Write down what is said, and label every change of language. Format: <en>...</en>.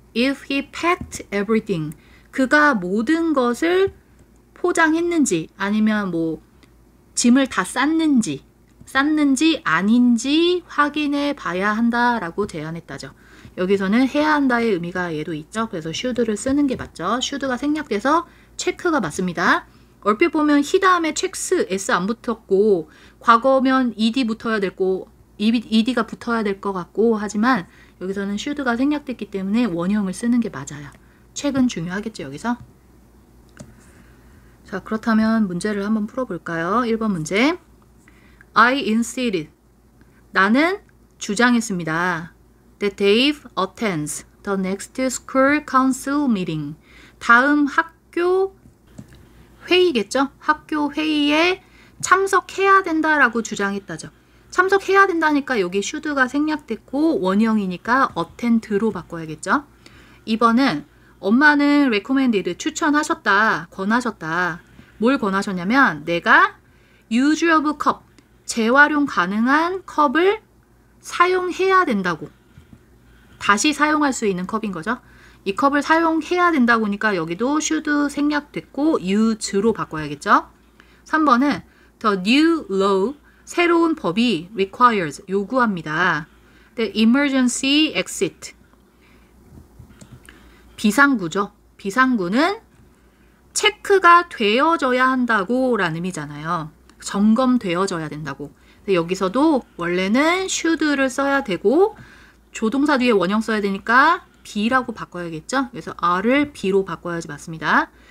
<en>If he packed everything.</en> <ko>그가 모든 것을 포장했는지 아니면 뭐 짐을 다 쌌는지 아닌지 확인해 봐야 한다라고 제안했다죠. 여기서는 해야 한다의 의미가 얘도 있죠. 그래서 should를 쓰는 게 맞죠. should가 생략돼서 체크가 맞습니다. 얼핏 보면 he 다음에 checks s 안 붙었고 과거면 ed 붙어야 되고 ed가 붙어야 될 것 같고 하지만 여기서는 should가 생략됐기 때문에 원형을 쓰는 게 맞아요. check은 중요하겠죠 여기서. 자, 그렇다면 문제를 한번 풀어볼까요? 1번 문제.</ko> <en>I insisted.</en> <ko>나는 주장했습니다.</ko> <en>That Dave attends the next school council meeting.</en> <ko>다음 학교 회의겠죠? 학교 회의에 참석해야 된다라고 주장했다죠. 참석해야 된다니까 여기 should가 생략됐고 원형이니까 attend로 바꿔야겠죠? 2번은 엄마는 recommended, 추천하셨다, 권하셨다. 뭘 권하셨냐면 내가</ko> <en>use of cup,</en> <ko>재활용 가능한 컵을 사용해야 된다고. 다시 사용할 수 있는 컵인 거죠. 이 컵을 사용해야 된다고 하니까 여기도 should 생략됐고 use로 바꿔야겠죠. 3번은</ko> <en>the new law,</en> <ko>새로운 법이 requires, 요구합니다.</ko> <en>The emergency exit,</en> <ko>비상구죠. 비상구는 체크가 되어져야 한다고 라는 의미잖아요. 점검되어져야 된다고. 근데 여기서도 원래는 should를 써야 되고 조동사 뒤에 원형 써야 되니까 be라고 바꿔야겠죠. 그래서 R을 B로 바꿔야지 맞습니다.</ko>